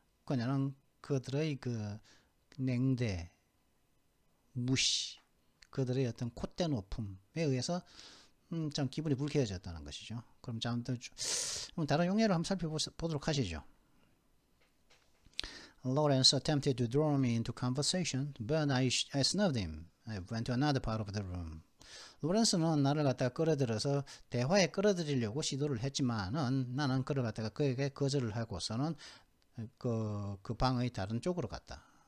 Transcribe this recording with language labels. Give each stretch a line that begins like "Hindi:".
Korean: 그녀는 그들의 그 냉대, 무시, 그들의 어떤 콧대 높음에 의해서 좀 기분이 불쾌해졌다는 것이죠. 그럼 다른 용례를 한번 살펴보도록 하시죠.
English: Lawrence attempted to draw me into conversation, but I snubbed him. I went to another part of the room.
Korean: 로렌스는 나를 갖다가 끌어들여서 대화에 끌어들이려고 시도를 했지만은 나는 그를 갖다가 그에게 거절을 하고서는 그 방의 다른 쪽으로 갔다.